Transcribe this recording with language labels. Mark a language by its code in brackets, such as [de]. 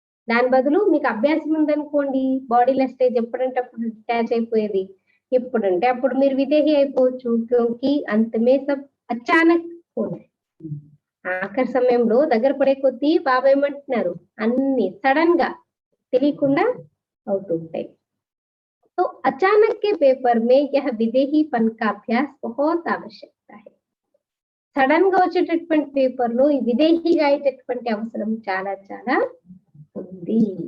[te] దాని బదులు మీకు అభ్యాసం ఉందనుకోండి, బాడీలో స్టేజ్ ఎప్పుడంటే అప్పుడు అటాచ్ అయిపోయేది, ఎప్పుడంటే అప్పుడు మీరు విదేహి అయిపోవచ్చు। [hi] క్యోంకి అంతమే సబ్ అచానక్ హోనా, [te] ఆఖరి సమయంలో దగ్గర పడే కొద్దీ బాబా ఏమంటున్నారు, అన్ని సడన్ గా తెలియకుండా అవుతుంటాయి। [hi] तो अचानक के पेपर में यह विदेहीपन का अभ्यास बहुत आवश्यकता है। [te] సడన్ గా వచ్చేటటువంటి పేపర్ లో ఈ విదేహిగా అయ్యేటటువంటి అవసరం చాలా చాలా ఉంది।